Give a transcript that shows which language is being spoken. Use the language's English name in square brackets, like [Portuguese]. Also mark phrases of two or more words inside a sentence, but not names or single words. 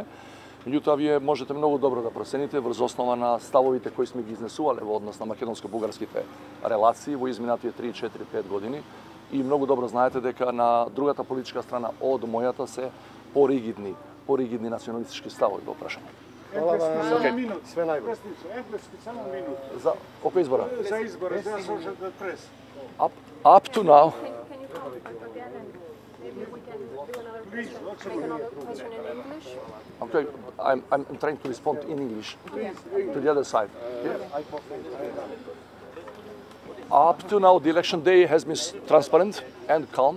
[Macedonian] Меѓутоа, вие можете многу добро да процените врз основа на ставовите кои сме ги изнесувале во однос на македонско-бугарските релации во изминатите 3, 4, 5 години. И многу добро знаете дека на другата политичка страна од мојата се поригидни националистички ставови во прашање. [Serbian] Све најбоље. Енглески само минут. За око избора? За избора, за Associated Press. [English] Up to now. Can you call it again and maybe we can do another question in English? Okay, I'm trying to respond in English to the other side. Up to now, the election day has been transparent and calm.